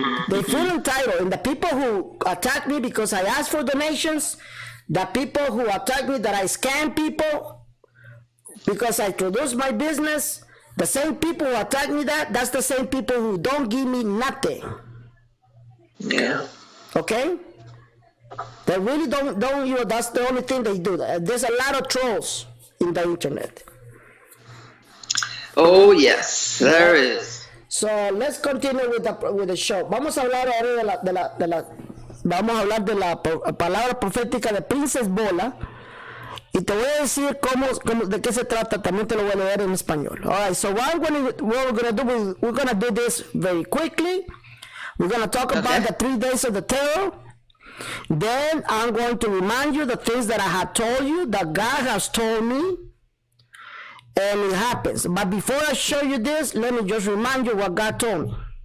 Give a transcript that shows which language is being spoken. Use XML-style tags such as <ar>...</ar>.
<en>They feel entitled, and the people who attack me because I ask for donations, the people who attack me that I scam people because I introduce my business, the same people who attack me that's the same people who don't give me nothing. Yeah. Okay? They really don't, you know, that's the only thing they do. There's a lot of trolls in the internet. Oh, yes, there is. So let's continue with the show.</en> <es>Vamos a hablar ahora vamos a hablar de la palabra profética de Princess Bola. Y te voy a decir de qué se trata, también te lo voy a leer en español.</es> <en>Alright, so what we're going to do, we're going to do this very quickly. We're going to talk about the 3 days of the terror. Then I'm going to remind you the things that I have told you, that God has told me, and it happens. But before I show you this, let me just remind you what God told me.</en>